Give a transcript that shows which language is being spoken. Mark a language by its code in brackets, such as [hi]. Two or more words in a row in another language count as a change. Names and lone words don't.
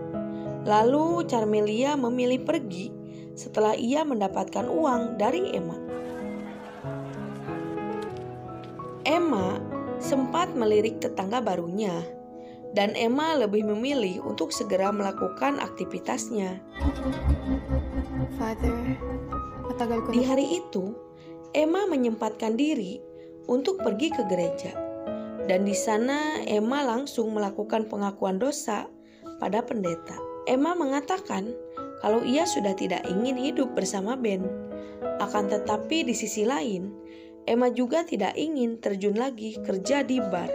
[id] Lalu Carmelia memilih pergi setelah ia mendapatkan uang dari Emma. Emma sempat melirik tetangga barunya, dan Emma lebih memilih untuk segera melakukan aktivitasnya. [tl] Father, matagal ko [id] Di hari itu, Emma menyempatkan diri untuk pergi ke gereja, dan di sana Emma langsung melakukan pengakuan dosa pada pendeta. Emma mengatakan kalau ia sudah tidak ingin hidup bersama Ben. Akan tetapi di sisi lain, Emma juga tidak ingin terjun lagi kerja di bar.